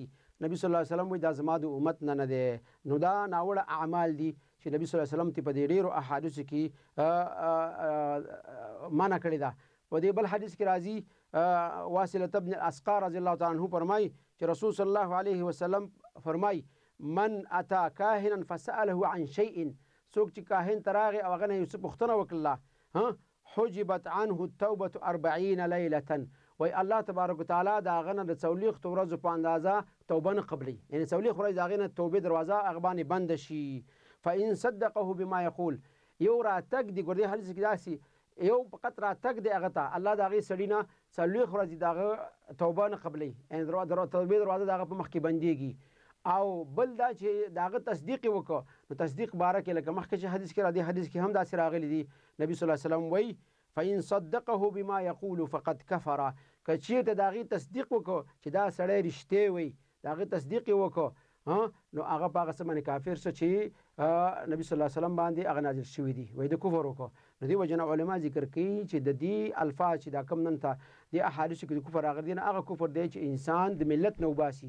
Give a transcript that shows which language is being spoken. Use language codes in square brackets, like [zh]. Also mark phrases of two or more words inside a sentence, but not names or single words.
[ps] نبی [ar] صلی الله علیه وسلم [ps] وایي دا زما د امت نه دی. نو دا ناوړه اعمال دي چې نبی [ar] صلی الله علیه وسلم [ps] ته په دې ډېرو احادیثو کې منع کړې ده. په دې بل حدیث کې راځي، واصلة ابن الاسقا [ar] رضی الله تعالی عنه [ps] فرمایي چې رسول [ar] صلی الله علیه وسلم [ps] فرمایي، [ar] من اتى كاهنا فسأله عن شيء، [ps] څوک چې کاهن ته راغی او هغه نه یو څه پوښتنه وکړله، [ar] حجبت عنه التوبة 40 ليلة، [ps] وای الله [ar] تبارک وتعالی [ps] د هغه نه د 40 ورځو په اندازه توبه نه قبلوي، یعنې 40 ورځې د هغې نه توبې دروازه هغه باندې بنده شي. [ar] فإن صدقه بما يقول، [ps] یو راتګ دی ګوردې حدیث کې داسې یو فقط راتګ دی هغه ته الله د هغې سړي نه څلوېښت ورځې د هغه توبه نه قبلوي، یعنې توبې دروازه د هغه په مخ کې بندېږي. او بل دا چې د هغه تصدیق یې وکړه، نو تصدیق باره کې لکه مخکې چې حدیث کې راځي، حدیث کې هم داسې راغلی دي، نبي [ar] صلی الله علیه وسلم [ps] وایي [ar] فإن صدقه بما يقول فقد كفر، [ps] که چېرته د هغې تصدیق وکړو چې دا سړی رښتیا وایي، د هغې تصدیق یې وکړو، نو هغه په هغه څه باندې کافر شه چې نبي [ar] صلی الله علیه وسلم [ps] باندې هغه نازل شوي دي، وایي د کفر وکړو. نو دې وجه نه علما ذکر کوي چې د دې الفاظ چې دا کم نن ته دې احادیثو کې د کفر راغلي دي، نه هغه کفر دی چې انسان د ملت نه وباسي.